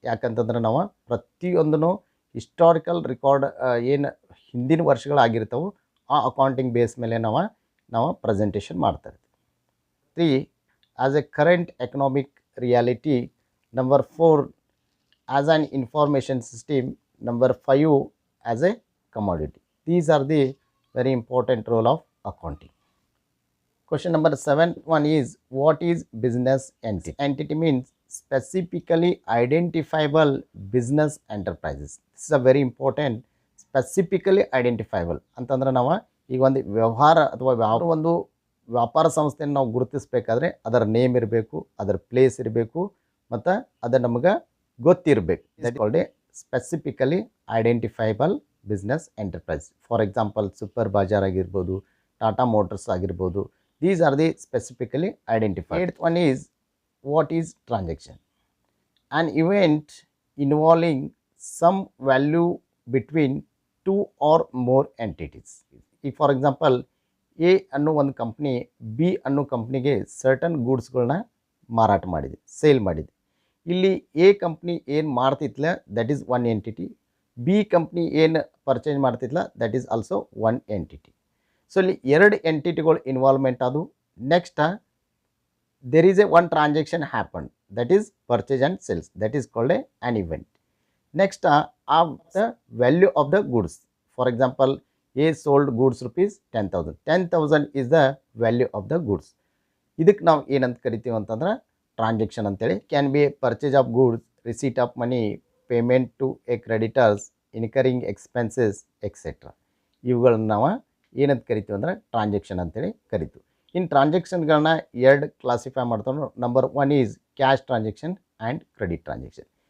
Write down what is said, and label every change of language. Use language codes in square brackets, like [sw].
[kn] ಯಾಕಂತಂದ್ರೆ ನಾವು ಪ್ರತಿಯೊಂದೂ ಹಿಸ್ಟಾರಿಕಲ್ ರೆಕಾರ್ಡ್ ಏನು ಹಿಂದಿನ ವರ್ಷಗಳಾಗಿರ್ತಾವೆ ಆ ಅಕೌಂಟಿಂಗ್ ಬೇಸ್ ಮೇಲೆ ನಾವು ಪ್ರೆಸೆಂಟೇಷನ್ ಮಾಡ್ತಾ ಇರ್ತೀವಿ. [en] 3 as a current economic reality. Number 4 as an information system. Number 5 as a commodity. These are the very important role of accounting. Question number 7 one is, what is business entity? Entity means specifically identifiable business enterprises. This is a very important, specifically identifiable [kn] ಅಂತಂದ್ರೆ ನಾವು ಈಗ ಒಂದು ವ್ಯವಹಾರ ಅಥವಾ ಯಾವ ಒಂದು ವ್ಯಾಪಾರ ಸಂಸ್ಥೆಯನ್ನು ನಾವು ಗುರುತಿಸಬೇಕಾದ್ರೆ ಅದರ ನೇಮ್ ಇರಬೇಕು, ಅದರ ಪ್ಲೇಸ್ ಇರಬೇಕು ಮತ್ತು ಅದು ನಮಗೆ ಗೊತ್ತಿರಬೇಕು. [en] That is called a specifically identifiable business enterprise. [kn] For example super ಬಾಜಾರ್ ಆಗಿರ್ಬೋದು, ಟಾಟಾ ಮೋಟರ್ಸ್ ಆಗಿರ್ಬೋದು. [en] These are the specifically identified. 8th one is, what is transaction? An event involving some value between two or more entities. [kn] ಈಗ for example A ಅನ್ನೋ ಒಂದು company B ಅನ್ನೋ ಕಂಪ್ನಿಗೆ certain ಗೂಡ್ಸ್ಗಳನ್ನ ಮಾರಾಟ ಮಾಡಿದೆ, sale ಮಾಡಿದೆ. ಇಲ್ಲಿ ಎ ಕಂಪ್ನಿ ಏನು ಮಾಡ್ತಿತ್ಲ [en] that is one entity, [kn] B company ಏನು purchase ಮಾಡ್ತಿತ್ಲ [en] That is also one entity. [kn] So ಇಲ್ಲಿ ಎರಡು ಎಂಟಿಟಿಗಳು ಇನ್ವಾಲ್ವ್ಮೆಂಟ್ ಅದು. [en] Next there is a one transaction happened, that is purchase and sales, that is called an event. Next of the value of the goods. For example, A sold goods rupees 10,000. 10,000 is the value of the goods. [kn] ಇದಕ್ಕೆ ನಾವು ಏನಂತ ಕರಿತೀವಿ ಅಂತಂದ್ರೆ transaction ಅಂತೇಳಿ. [en] Can be purchase of goods, receipt of money, payment to a creditors, incurring expenses etcetera. [kn] ಇವುಗಳನ್ನ ನಾವು ಏನಂತ ಕರಿತೀವಿ ಅಂದ್ರೆ ಟ್ರಾನ್ಸಾಕ್ಷನ್ ಅಂತೇಳಿ ಕರಿತೀವಿ. ಇನ್ ಟ್ರಾನ್ಸಾಕ್ಷನ್ಗಳನ್ನ ಎರಡು ಕ್ಲಾಸಿಫೈ ಮಾಡ್ತಾರೆ. [en] Number 1 is cash transaction and credit transaction.